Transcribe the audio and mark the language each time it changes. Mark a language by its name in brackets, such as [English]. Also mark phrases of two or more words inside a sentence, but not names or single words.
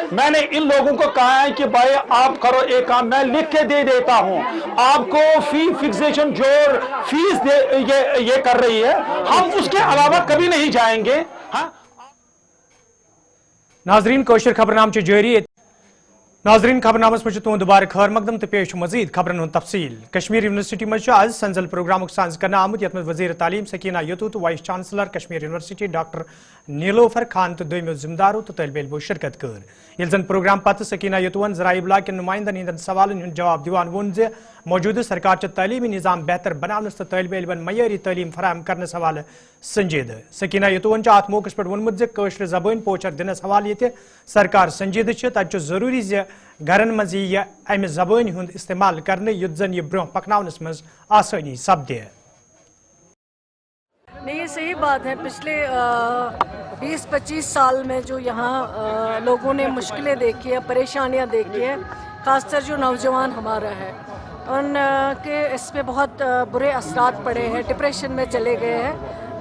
[Hindi] मैंने इन लोगों को कहा है कि भाई आप करो एक काम, मैं लिख के दे देता हूं आपको, [English] fee fixation [Hindi] जो फीस ये कर रही है, हम उसके अलावा कभी नहीं जाएंगे। हाँ [Kashmiri] नाजरीन कोशर खबरनाम जारी। नाजरीन खबरनामस में तुद दुबारा खैर मकदम तो पेश मजीद खबरन हूं तफसील। कश्मीर यूनिवर्सिटी में आज संजल प्रोग्राम साज कर आमुत यथ वजीर तालीम सकीना यतू तो वाइस चांसलर कश्मीर यूनिवर्सिटी डॉक्टर नीलोफर खान तो दोमो जिम्मेदारों तो तलब इलमो शिरकत कर। ये जन प्रोग्राम पत सकीना यतुवन जराए इब्लाग के नुमाइंदन हंदन सवालन हूं जवाब दिवान वोन जे मौजूदा सरकार तलीमी निज़ाम बेहतर बनाने तो तलब इलमन मयरी तलीम फराहम करने हवाले संजीद। सकीना यतुवन अत मौके पे वोनमुत जे कशर जबान पोचर दिनस हवाले ये सरकार संजीद तत जरूरी जे घरन मज अमि जबान हुंद इस्तेमाल करने युद्ध जन यह ब्रोह पकनावनस मज आसानी सपदे। [Hindi] नहीं, ये सही बात है। पिछले 20-25 साल में जो यहाँ लोगों ने मुश्किलें देखी है, परेशानियाँ देखी है, खासकर जो नौजवान हमारा है उनके इस पे बहुत बुरे असरात पड़े हैं, डिप्रेशन में चले गए हैं।